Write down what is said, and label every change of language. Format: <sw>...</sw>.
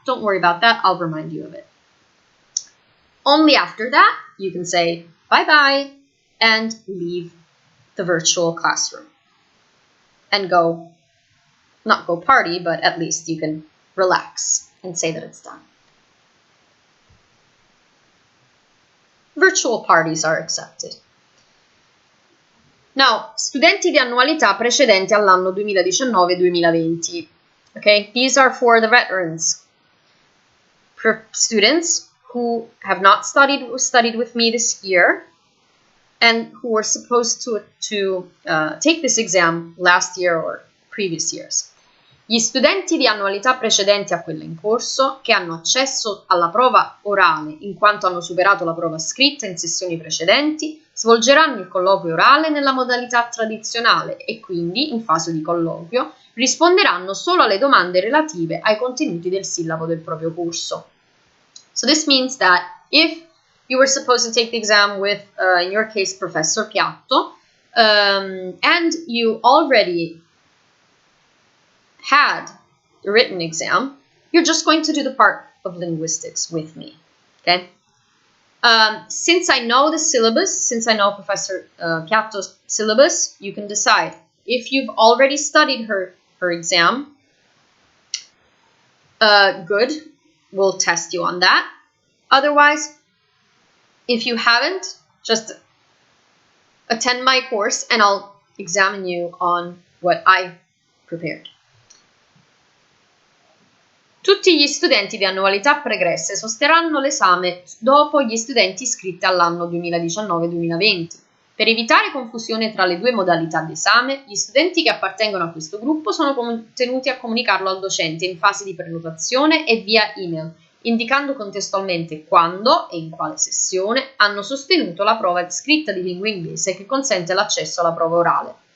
<en>Don't worry about that, I'll remind you of it. Only after that, you can say bye-bye and leave the virtual classroom and go, not go party, but at least you can relax and say that it's done. Virtual parties are accepted.</en> <it>Now, studenti di annualità precedenti all'anno 2019-2020.</it> <en>Okay, these are for the veterans. For students who have not studied with me this year and who were supposed to take this exam last year or previous years.</en> <it>Gli studenti di annualità precedenti a quella in corso, che hanno accesso alla prova orale in quanto hanno superato la prova scritta in sessioni precedenti, svolgeranno il colloquio orale nella modalità tradizionale e quindi, in fase di colloquio, risponderanno solo alle domande relative ai contenuti del sillabo del proprio corso.</it> <en>So this means that if you were supposed to take the exam with, in your case, Professor Piatto, and you already had the written exam, you're just going to do the part of linguistics with me, okay? Since I know the syllabus, since I know Professor Piatto's syllabus, you can decide. If you've already studied her exam, good, we'll test you on that. Otherwise, if you haven't, just attend my course and I'll examine you on what I prepared.</en> <it>Tutti gli studenti di annualità pregresse sosterranno l'esame dopo gli studenti iscritti all'anno 2019-2020. Per evitare confusione tra le due modalità di esame, gli studenti che appartengono a questo gruppo sono tenuti a comunicarlo al docente in fase di prenotazione e via email, indicando contestualmente quando e in quale sessione hanno sostenuto la prova scritta di lingua inglese che consente l'accesso alla prova orale.</it>